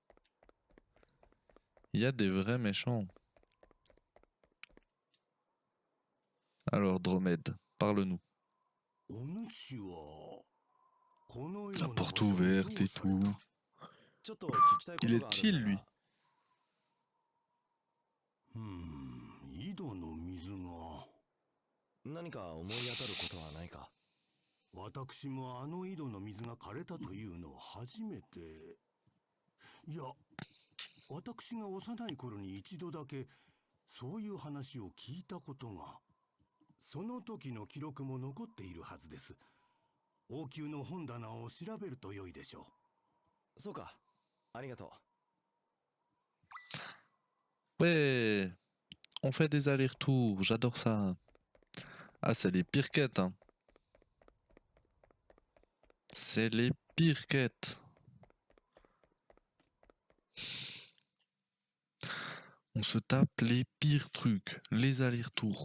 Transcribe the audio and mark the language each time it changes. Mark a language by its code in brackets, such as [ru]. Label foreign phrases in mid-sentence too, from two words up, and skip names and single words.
[fr] Il y a des vrais méchants. Alors Dromède, parle-nous. La porte ouverte et tout. Il est chill lui. [ja] 井戸の水が何か思い当たることはないか？私もあの井戸の水が枯れたというのは初めて。いや、私が幼い頃に一度だけそういう話を聞いたことが、その時の記録も残っているはずです。王宮の本棚を調べると良いでしょう。そうか、ありがと [fr] う。Ouais, on fait des allers-retours, j'adore ça. Ah, c'est les pires quêtes, hein. C'est les pires quêtes. On se tape les pires trucs, les allers-retours.